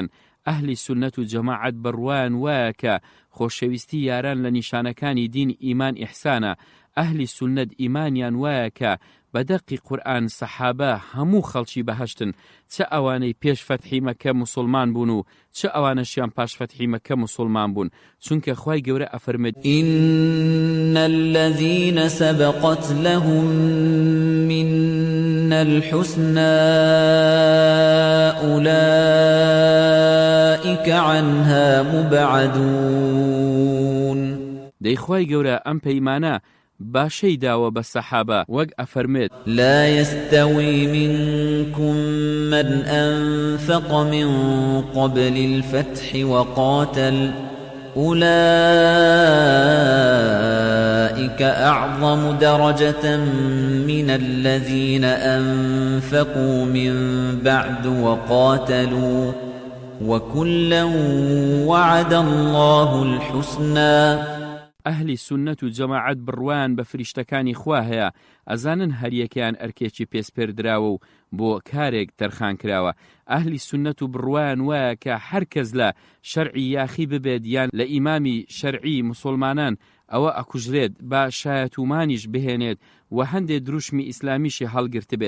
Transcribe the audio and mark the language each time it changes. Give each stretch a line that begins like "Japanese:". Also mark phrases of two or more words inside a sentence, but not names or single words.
Central Kurdish: ئەهلی سونەت و جەماعەت بڕوایان وایە کە خۆشەویستی یاران لە نیشانەکانی دین ئیمان ئیحسانە. ئەهلی سونەت ئیمانیان وایە کە بەدەقی قورئان سەحابە هەموو خەڵکی بەهەشتن، چه ئەوانەی پێش فەتحی مەکە موسڵمان بوون و چه ئەوانەشیان پاش فەتحی مەکە موسڵمان بوون، چونکە خوای گەورە ئەفەرمێت
Arabic: إن الذين سبقت لهم منا الحسنى أولئك عنها مبعدون.
Central Kurdish: دەی خوای گەورە ئەم پەیمانە باشەی داوە بە سەحابە، وەک ئەفەرمێت
Arabic: لا يستوي منكم من أنفق من قبل الفتح وقاتل أولئك أعظم درجة من الذين أنفقوا من بعد وقاتلوا وكلا وعد الله الحسنى.
Central Kurdish: ئەهلی سونەت و جەماعەت بڕوایان بە فریشتەکانی خوا هەیە، ئەزانن هەریەکەیان ئەرکێکی پێسپێردراوە و بۆ کارێک تەرخان کراوە. ئەهلی سونەت و بڕوایان وایە کە هەر کەس لە شەرعی یاخی ببێت یان لە ئیمامی شەرعی موسڵمانان ئەوە ئەکوژرێت، با شایەتومانیش بهێنێت و هەندێک دروشمی ئیسلامیشی هەڵگرت بێت.